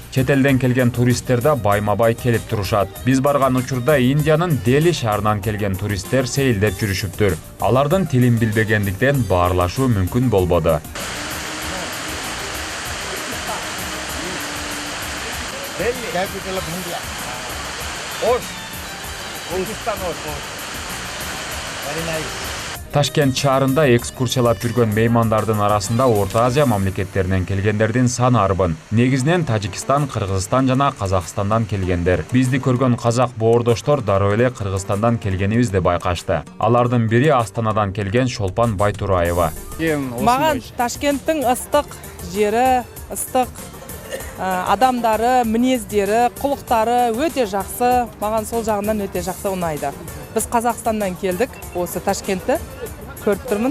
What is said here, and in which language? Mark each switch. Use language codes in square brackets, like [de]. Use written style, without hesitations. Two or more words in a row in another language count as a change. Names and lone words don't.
[ky] Чет элден келген туристтер да байма-бай келип турушат. Биз барган учурда Индиянын Дели шаарынан келген туристтер сейилдеп жүрүшүптүр. Алардын тилин билбегендиктен баарлашуу мүмкүн болбоду. [en] Delhi. Capital of India. Osh. Pakistan Osh. Very nice. [ky] Ташкент шаарында экскурсиялап жүргөн меймандардын арасында Орто Азия мамлекеттеринен келгендердин саны арбын. Негизинен Тажикстан, Кыргызстан жана Казакстандан келгендер. Бизди көргөн казак боордоштор дароо эле Кыргызстандан келгенибизди байкашты. Алардын бири Астанадан келген Шолпан Байтураева. [kk] Маған Ташкенттің ыстық жері, ыстық адамдары, мінездері, құлықтары өте жақсы. Маған сол жағынан өте жақсы ұнайды. Біз Қазақстаннан келдік, осы Ташкентті көріп тұрмын.